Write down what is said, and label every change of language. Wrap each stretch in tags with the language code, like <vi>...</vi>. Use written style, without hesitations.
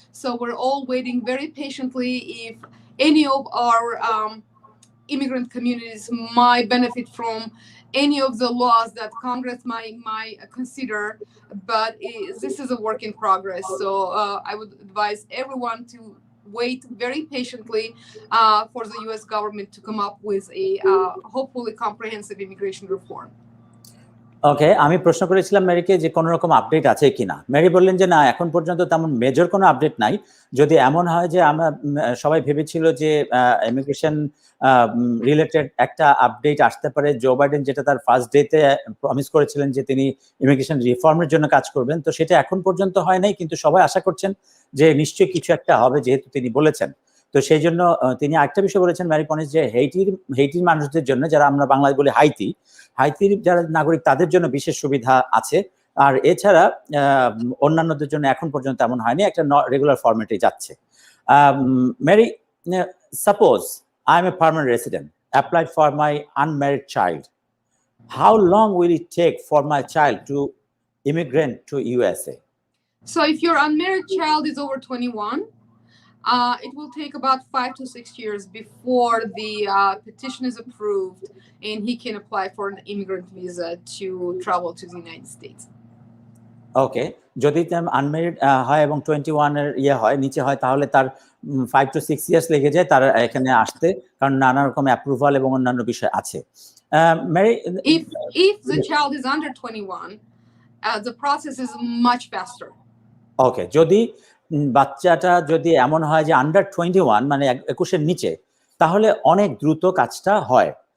<en>So we're all waiting very patiently if any of our immigrant communities might benefit from any of the laws that Congress might consider, but this is a work in progress. So I would advise everyone to wait very patiently for the U.S. government to come up with a hopefully comprehensive immigration reform.</en> <bn>ওকে, আমি প্রশ্ন করেছিলাম ম্যারিকে যে কোনো রকম update আছে কিনা। Mary বললেন যে না, এখন পর্যন্ত তেমন মেজর কোনো আপডেট নাই। যদি এমন হয় যে আমরা সবাই ভেবেছিল যে ইমিগ্রেশন রিলেটেড একটা আপডেট আসতে পারে, জো বাইডেন যেটা তার ফার্স্ট ডেতে প্রমিস করেছিলেন যে তিনি ইমিগ্রেশন রিফর্মের জন্য কাজ করবেন, তো সেটা এখন পর্যন্ত হয় নাই, কিন্তু সবাই আশা করছেন যে নিশ্চয়ই কিছু একটা হবে যেহেতু তিনি বলেছেন। তো সেই জন্য তিনি আরেকটা বিষয় বলেছেন ম্যারি পনিস, যে হেইটির মানুষদের জন্য, যারা আমরা বাংলায় বলি হাইতির যারা নাগরিক, তাদের জন্য বিশেষ সুবিধা আছে। আর এছাড়া অন্যান্যদের জন্য এখন পর্যন্ত এমন হয়নি, একটা রেগুলার ফরম্যাটে যাচ্ছে।</bn> <en>Mary, suppose I am a permanent resident, applied for my unmarried child. How long will it take for my child to immigrate to USA? So if your unmarried child is over 21, it will take about 5 to 6 years before the petition is approved and he can apply for an immigrant visa to travel to the United States.</en> <bn>ওকে, যদি unmarried হয় এবং 21 এর হয় নিচে হয়, তাহলে তার</bn> <en>5 to 6 years</en> <bn>লেগে যায় তার এখানে আসতে, কারণ নানা রকম অ্যাপ্রুভাল এবং অন্যান্য বিষয় আছে।</bn> <en>Mary, if the child is under 21, the process is much faster.</en> <bn>ওকে, যদি বাচ্চাটা যদি এমন হয় যে আন্ডার 21 মানে 21 এর নিচে, তাহলে অনেক দ্রুত কাজটা হয়।</bn>